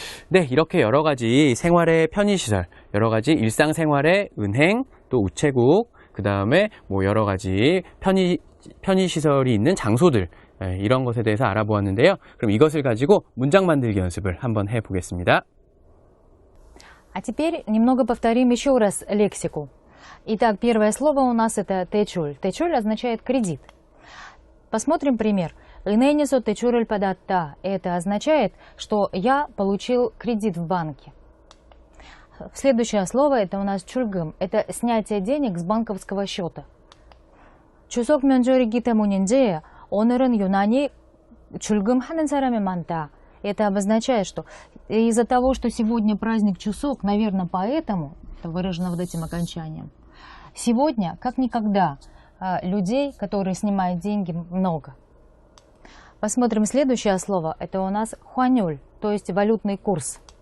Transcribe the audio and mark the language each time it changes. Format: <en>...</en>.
<ko>네, 이렇게 여러 가지 생활의 편의시설, 여러 가지 일상생활의 은행, 또 우체국, 그 다음에 뭐 여러 가지 편의시설이 있는 장소들, 이런 것에 대해서 알아보았는데요. 그럼 이것을 가지고 문장 만들기 연습을 한번 해보겠습니다.</ko> <ru>А теперь немного повторим еще раз лексику. Итак, первое слово у нас это течуль. Течуль означает кредит. Посмотрим пример. Иненисо течуль падатта. Это означает, что я получил кредит в банке. Следующее слово это у нас чульгым. Это снятие денег с банковского счета.</ru> <ko>추석 명절이기 때문인지 오늘은 유난히 출금하는 사람이 많다.</ko> <ru>Это обозначает, что из-за того, что сегодня праздник чусок, наверное, поэтому, это выражено вот этим окончанием, сегодня, как никогда, людей, которые снимают деньги, много. Посмотрим следующее слово. Это у нас хуанюль, то есть валютный курс.</ru>